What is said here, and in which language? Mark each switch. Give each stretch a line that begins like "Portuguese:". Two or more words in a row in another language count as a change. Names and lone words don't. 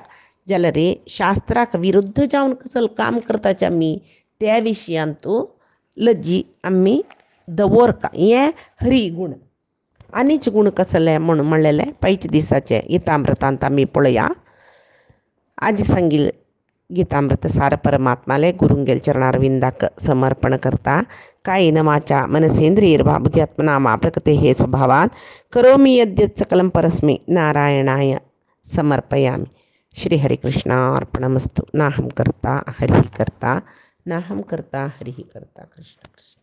Konkani: जाल्यार शास्त्राक विरुद्ध जावन कसलें काम करताचें आमी त्या विशयांत लज्जी आमी दवरका. हें हरी गूण. आनीच गूण कसले म्हूण म्हणलेले पैच दिसाचे गीतामृतांत आमी पळया. आज सांगील गीतामृत सार परमात्माले गुरुंगेल चरणारविंदाक समर्पण करता.
Sanskrit: कायेन वाचा मनसेंद्रियैर्वा बुद्ध्यात्मना मा प्रकृते हे स्वभावात् करोमि यद्यत् सकलं परस्मै नारायणाय समर्पयामि. श्री हरिकृष्णार्पणमस्तु. नाहं कर्ता हरिः कर्ता, नाहं कर्ता हरिः कर्ता. कृष्ण कृष्ण.